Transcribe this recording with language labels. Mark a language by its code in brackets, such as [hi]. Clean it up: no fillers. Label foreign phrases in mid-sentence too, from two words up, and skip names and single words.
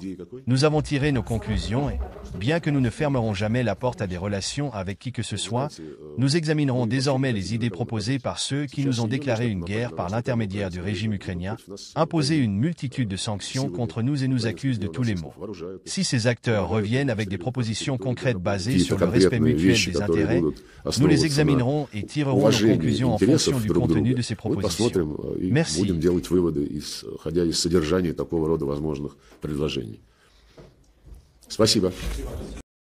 [fr] Nous avons tiré nos conclusions et, bien que nous ne fermerons jamais la porte à des relations avec qui que ce soit, nous examinerons désormais les idées proposées par ceux qui nous ont déclaré une guerre par l'intermédiaire du régime ukrainien, imposé une multitude de sanctions contre nous et nous accusent de tous les maux. Si ces acteurs reviennent avec des propositions concrètes basées sur le respect mutuel des intérêts, nous les examinerons et tirerons nos conclusions en fonction du contenu de ces propositions. Merci. [ru] Будем делать выводы, исходя из содержания такого рода возможных предложений. Спасибо.